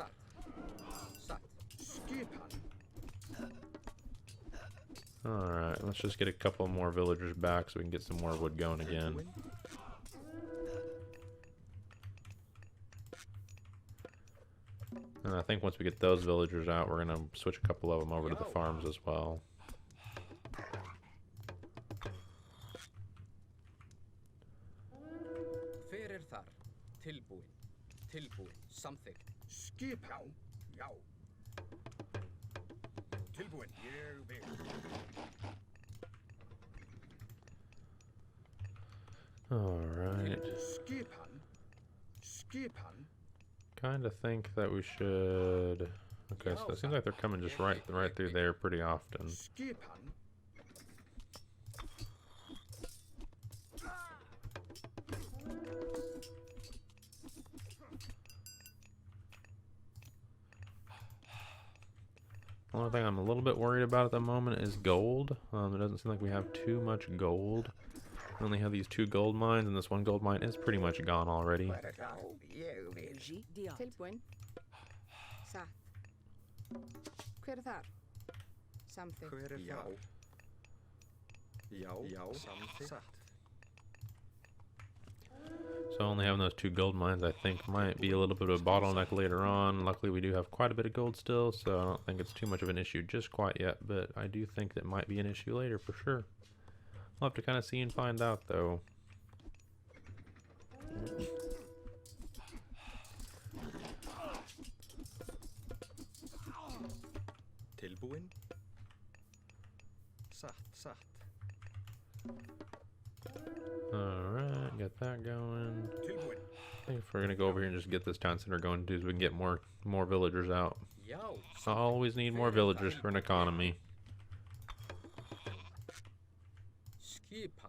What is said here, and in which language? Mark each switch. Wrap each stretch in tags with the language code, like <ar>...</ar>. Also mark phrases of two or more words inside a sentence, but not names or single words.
<en>Alright, let's just get a couple more villagers back so we can get some more wood going again. And I think once we get those villagers out, we're going to switch a couple of them over to the farms as well.</en> <is>Hver þar? Tilbúin. Tilbúin. Samþykkt. Skip. Já. Já. Tilbúin. Ég vil.</is> <en>Alright.</en> <is>Skipan. Skipan.</is> <en>Kind of think that we should... Okay, so it seems like they're coming just right through there pretty often.</en> <is>Skipan.</is> <en>The only thing I'm a little bit worried about at the moment is gold. It doesn't seem like we have too much gold. We only have these 2 gold mines, and this 1 gold mine is pretty much gone already.</en> <is>Tilbúin. Satt. Hver þar? Something. Hver það? Já. Já. Samþykkt.</is> <en>So only having those 2 gold mines, I think, might be a little bit of a bottleneck later on. Luckily, we do have quite a bit of gold still, so I don't think it's too much of an issue just quite yet, but I do think that might be an issue later for sure. We'll have to kind of see and find out, though.</en> <is>Tilbúin. Satt.</is> <en>Alright, get that going.</en> <is>Tilbúin.</is> <en>I think if we're gonna go over here and just get this town center going too, so we can get more villagers out.</en> <is>Já.</is> <en>I always need more villagers for an economy.</en> <is>Skipan.</is>